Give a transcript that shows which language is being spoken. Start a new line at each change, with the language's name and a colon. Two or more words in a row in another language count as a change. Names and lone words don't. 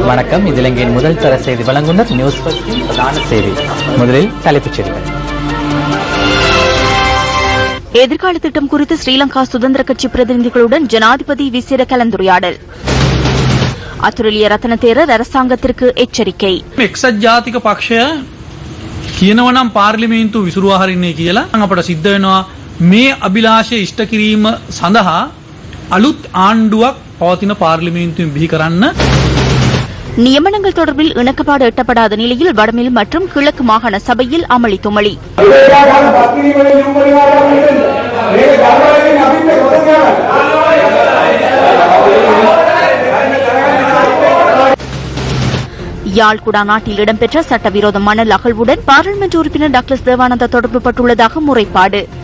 Tamil: வணக்கம். இது இலங்கையின் முதல் தர செய்தி வழங்குனர் நியூஸ் பஸ்டின் பிரதான செய்தி. முதலில் தலைப்புச் செய்திகள். எதிர்கால திட்டம் குறித்து ஸ்ரீலங்கா சுதந்திர கட்சி பிரதிநிதிகளுடன் ஜனாதிபதி விசேட கலந்துரையாடல். අතුරුලිය රතන තේරர் அரசாங்கத்திற்கு எச்சரிக்கை.
Sinhala: එක්සත් ජාතික පක්ෂය කියනවනම් පාර්ලිමේන්තු විසුරුවා හරින්නේ කියලා අපට සිද්ධ වෙනවා මේ අභිලාෂය ඉෂ්ට කිරීම සඳහා අලුත් ආණ්ඩුවක් පවතින පාර්ලිමේන්තුවෙන් බිහි කරන්න.
Tamil: நியமனங்கள் தொடர்பில் இணக்கப்பாடு எட்டப்படாத நிலையில் வடமேல் மற்றும் கிழக்கு மாகாண சபையில் அமளி துமளி. யாழ்குடா நாட்டில் இடம்பெற்ற சட்டவிரோத மணல் அகழ்வுடன் பாராளுமன்ற உறுப்பினர் டாக்டர் தேவானந்தா தொடர்புபட்டுள்ளதாக முறைப்பாடு.